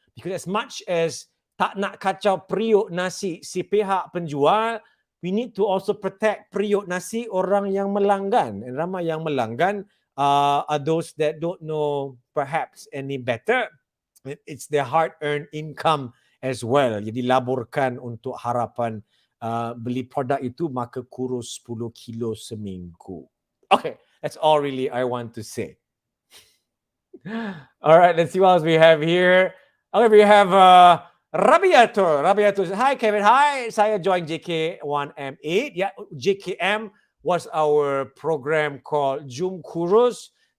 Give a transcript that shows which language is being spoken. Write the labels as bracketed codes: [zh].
[en] Because as much as [ms] tak nak kacau periuk nasi si pihak penjual, [en] we need to also protect [ms] periuk nasi orang yang melanggan. [en] And [ms] ramai yang melanggan [en] are those that don't know perhaps any better. It's their hard-earned income as well. [ms] Jadi laburkan untuk harapan beli produk itu, maka kurus 10 kilo seminggu. [en] Okay, that's all really I want to say. All right, let's see what else we have here. Okay, we have Rabiatul. Rabiatul, hi Kevin, hi. [ms] Saya join JK1M8. [en] Yeah, JKM was our program called Jum Kurus.